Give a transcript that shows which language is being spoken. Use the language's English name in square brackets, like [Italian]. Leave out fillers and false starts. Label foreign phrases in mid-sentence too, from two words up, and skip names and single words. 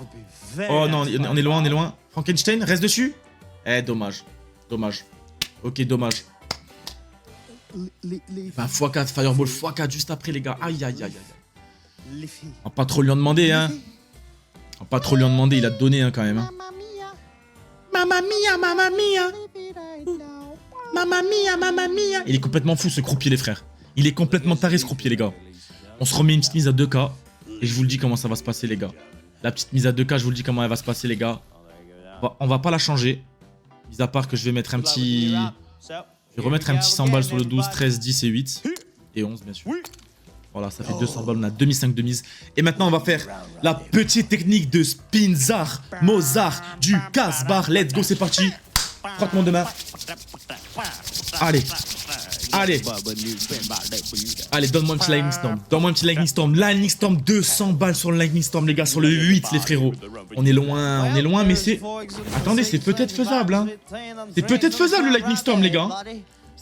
[French] Oh non, on est loin, on est loin. Frankenstein, reste dessus. Eh, dommage. Dommage. Ok, dommage. Bah, x4, Fireball, x4 juste après, les gars. Aïe, aïe, aïe, aïe. On va pas trop lui en demander, hein. On va pas trop lui en demander, il a donné, hein, quand même. Hein. [Italian] Mamma mia, mamma mia. Mamma mia, mamma mia. [French] Il est complètement fou, ce croupier, les frères. Il est complètement taré, ce croupier, les gars. On se remet une petite mise à 2K. Et je vous le dis comment ça va se passer, les gars. La petite mise à 2K, je vous le dis comment elle va se passer, les gars. On va pas la changer. Mis à part que je vais mettre un petit... Je vais remettre un petit 100 balles sur le 12, 13, 10 et 8. Et 11, bien sûr. Voilà, ça fait 200 balles. On a 2005 de mise. Et maintenant, on va faire la petite technique de Spinzar, Mozart, du Casbah. [English] Let's go, [French] c'est parti. Frottement de main. Allez. Allez. Allez, donne-moi un petit Lightning Storm. Donne-moi un petit Lightning Storm. Lightning Storm, 200 balles sur le Lightning Storm, les gars, sur le 8, les frérots. On est loin, mais c'est... Attendez, c'est peut-être faisable, hein. C'est peut-être faisable, le Lightning Storm, les gars.